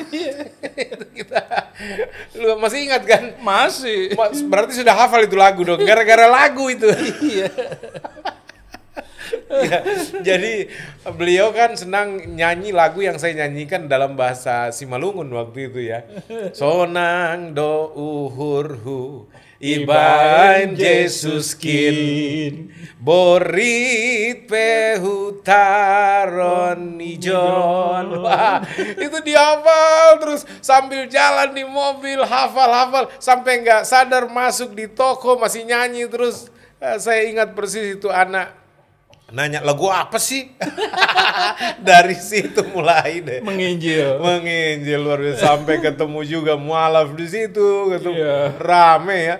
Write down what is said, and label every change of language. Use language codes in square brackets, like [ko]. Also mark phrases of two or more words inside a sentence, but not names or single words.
[id] Kita masih ingat kan? Masih. Berarti sudah hafal itu lagu dong, gara-gara lagu itu. Ya, jadi beliau kan senang nyanyi lagu yang saya nyanyikan dalam bahasa Simalungun waktu itu ya. [bts] Sonang do uhurhu ibain Jesus kin borit pehutaron ijon. [id] Wah, itu dihafal terus sambil jalan di mobil, hafal sampai nggak sadar masuk di toko masih nyanyi terus. Saya ingat persis itu anak nanya lagu apa sih? Dari situ mulai deh menginjil luar biasa, sampai ketemu juga mualaf di situ, rame ya.